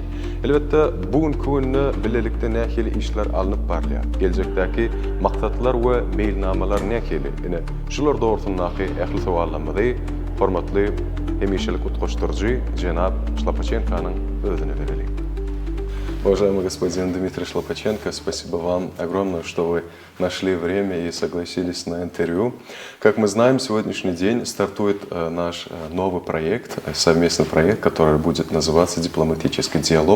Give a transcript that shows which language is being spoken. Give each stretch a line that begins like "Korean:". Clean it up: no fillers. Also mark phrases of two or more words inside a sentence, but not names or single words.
Turkmen: Elbetde bugünkü günde bilelikde nähili işler alınıp barlýar. Gelecekdäki maksatlar we meýilnamalar nähili? Ine şular dogrusundaky ähli sowallarymyzy hormatly hemişelik utgaşdyrjy jenap Shlopachenko'nyň özüne berelik.
Russian: Уважаемый господин Дмитрий Шлопаченко, спасибо вам огромное, что вы нашли время и согласились на интервью. Как мы знаем, сегодняшний день стартует наш новый проект, совместный проект, который будет называться «Дипломатический диалог».